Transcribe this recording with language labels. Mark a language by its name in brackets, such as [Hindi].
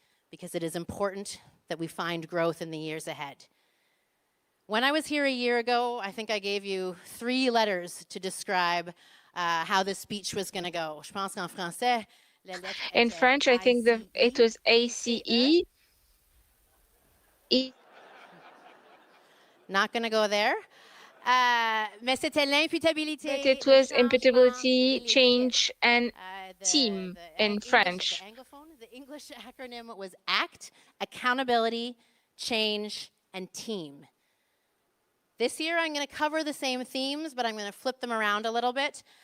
[English] Because it is important that we find growth in the years ahead. When I was here a year ago, I think I gave you 3 letters to describe how this speech was going to go. [French] Je pense qu'en français, [English] in French, I think it was ACE. Not going to go there. [French] Mais c'était l'imputabilité. [English] But it was imputability, change, and team in French. The English acronym was ACT, Accountability, Change, and Team. This year, I'm going to cover the same themes, but I'm going to flip them around a little bit.